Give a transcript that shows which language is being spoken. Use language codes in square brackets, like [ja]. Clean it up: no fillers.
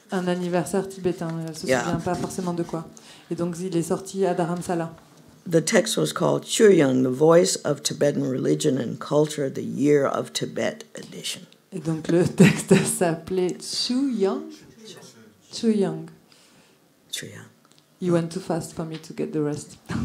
[fr] Un anniversaire tibétain. Elle ne se souvient pas forcément de quoi. Et donc il est sorti à Dharamsala. [en] The text was called Chuyang, the Voice of Tibetan Religion and Culture, the Year of Tibet edition. [fr] Et donc le texte s'appelait Chuyang. Chuyang. Chuyang. [en] You went too fast for me to get the rest.